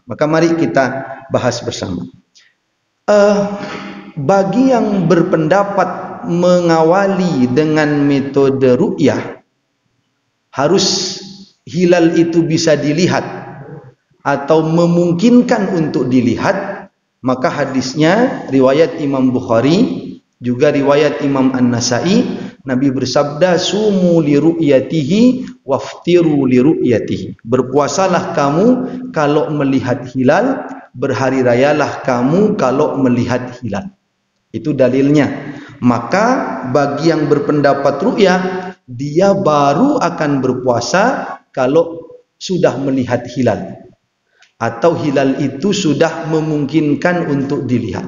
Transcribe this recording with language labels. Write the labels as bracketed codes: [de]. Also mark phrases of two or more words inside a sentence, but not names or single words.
[id] Maka mari kita bahas bersama. Bagi yang berpendapat mengawali dengan metode ru'yah, harus hilal itu bisa dilihat atau memungkinkan untuk dilihat, maka hadisnya riwayat Imam Bukhari juga riwayat Imam An-Nasai, Nabi bersabda, [ar] صوموا لرؤيته وأفطروا لرؤيته. [id] Berpuasalah kamu kalau melihat hilal, berhari rayalah kamu kalau melihat hilal. Itu dalilnya. Maka bagi yang berpendapat ru'yah, dia baru akan berpuasa kalau sudah melihat hilal, atau hilal itu sudah memungkinkan untuk dilihat.